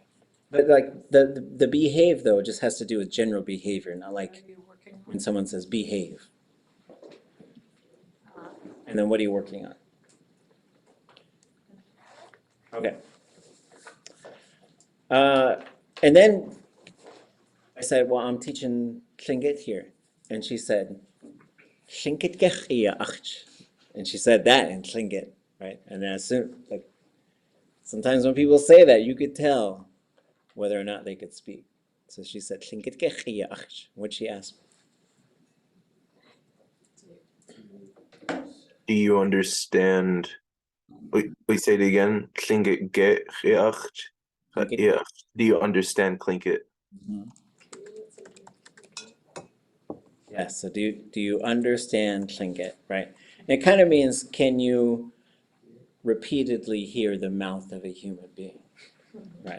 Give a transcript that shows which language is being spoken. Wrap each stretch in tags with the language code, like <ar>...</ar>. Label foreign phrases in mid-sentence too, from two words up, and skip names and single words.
<en>But like the behave though just has to do with general behavior, not like when someone says behave. And then what are you working on? Okay. And then I said, well, I'm teaching Tlingit here. And she said,</en> <tli>Tlingit ʼaaāk.</tli> <en>And she said that in Tlingit, right? And then as soon, like, sometimes when people say that, you could tell whether or not they could speak. So she said,</en> <tli>Tlingit ʼaaāk.</tli> <en>What'd she ask me? Do you understand? Wait, say it again.</en> <tli>Tlingit ʼaaāk.</tli> <en>Do you understand Tlingit? Mm-hmm. Yes, so do you understand Tlingit, right? And it kind of means, can you repeatedly hear the mouth of a human being, right?</en>